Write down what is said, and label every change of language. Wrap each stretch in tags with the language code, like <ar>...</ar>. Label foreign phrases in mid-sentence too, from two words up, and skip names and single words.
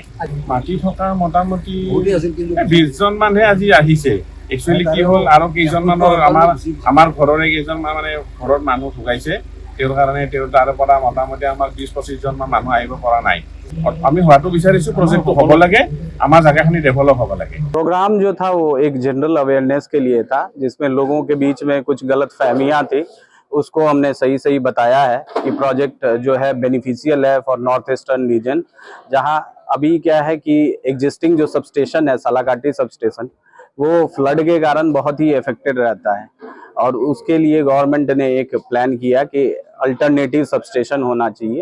<as>মাটি থকা মোটামুটি 20জন মানুহে আজি আহিছে। একচুৱেলি কি হ'ল, আৰু কেইজনমানৰ আমাৰ ঘৰৰে কেইজনমান মানে ঘৰত মানুহ ঢুকাইছে, তেওঁৰ কাৰণে তাৰে পৰা মোটামুটি আমাৰ 20-25জনমান মানুহ আহিব পৰা নাই। আমি হোৱাটো বিচাৰিছোঁ, প্ৰজেক্টটো হ'ব লাগে, আমাৰ জায়गाখিনি डेवलप হ'ব লাগে।</as> <hi>प्रोग्राम जो था वो एक</hi> <en>general awareness</en> <hi>के लिए था, जिसमें लोगों के बीच में कुछ गलत फहमियाँ थी, उसको हमने सही बताया है कि प्रोजेक्ट जो है बेनिफिशियल है</hi> <en>for North Eastern Region.</en> <hi>जहां अभी क्या है कि एग्जिस्टिंग जो</hi> <en>sub station</en> <hi>है सालाकाटी</hi> <en>sub station,</en> <hi>वो फ्लड के कारण बहुत ही इफेक्टेड रहता है, और उसके लिए गवर्नमेंट ने एक प्लान किया कि</hi> <en>alternative sub station</en> <hi>होना चाहिए।</hi>